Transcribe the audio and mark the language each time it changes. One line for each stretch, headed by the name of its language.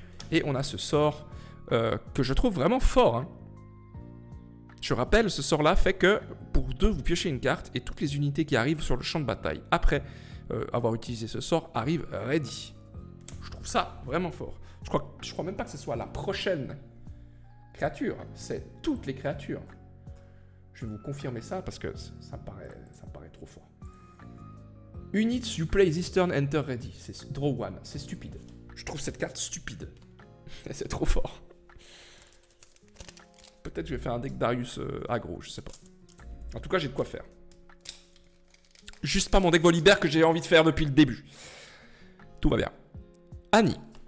French: Et on a ce sort que je trouve vraiment fort. Hein. Je rappelle, ce sort-là fait que pour 2, vous piochez une carte et toutes les unités qui arrivent sur le champ de bataille après avoir utilisé ce sort arrivent ready. Je trouve ça vraiment fort. Je crois même pas que ce soit la prochaine créature. C'est toutes les créatures. Je vais vous confirmer ça parce que ça me paraît trop fort.
English: Units you play this turn enter ready.
French: C'est draw 1. C'est stupide. Je trouve cette carte stupide. C'est trop fort. Peut-être que je vais faire un deck Darius aggro, je sais pas. En tout cas, j'ai de quoi faire. Juste pas mon deck Volibear que j'ai envie de faire depuis le début. Tout va bien. Annie.